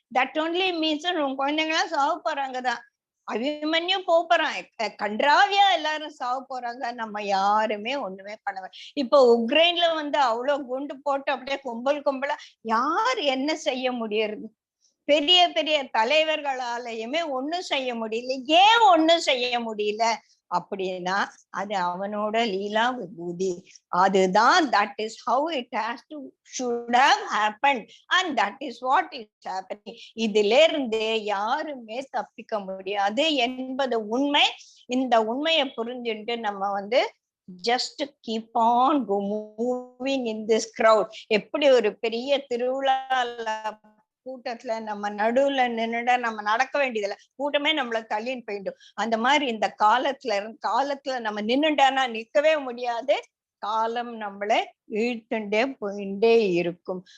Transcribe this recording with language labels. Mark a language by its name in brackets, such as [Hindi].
[English] that only means [Tamil] உன் குழந்தைங்க எல்லாம் சாவு போறாங்கதான். அபிமன்யும் போறான், கன்றாவியா எல்லாரும் சாவ போறாங்க, நம்ம யாருமே ஒண்ணுமே பண்ண. இப்ப உக்ரைன்ல வந்து அவ்வளவு குண்டு போட்டு அப்படியே கும்பலா யார் என்ன செய்ய முடியறது? பெரிய பெரிய தலைவர்களாலேயுமே ஒண்ணும் செய்ய முடியல. ஏன் ஒண்ணும் செய்ய முடியல அப்படின்னா அது அவனோட லீலா விபூதி. அதுதான் [English] that is how it has to should have happened and that is what is happening. [Tamil] இதுல இருந்து யாருமே தப்பிக்க முடியாது என்பது உண்மை. இந்த உண்மையை புரிஞ்சுட்டு நம்ம வந்து [English] just keep on moving in this crowd. [Tamil] எப்படி ஒரு பெரிய திருவிழால கூட்டத்துல நம்ம நடுவுல நின்னுட நம்ம நடக்க வேண்டியதில்ல, கூட்டமே நம்மள தள்ளின்னு போயிடும். அந்த மாதிரி இந்த காலத்துல நம்ம நின்னுட்டானா நிக்கவே முடியாது, காலம் நம்மளை இழுத்துட்டே போயிட்டே இருக்கும்.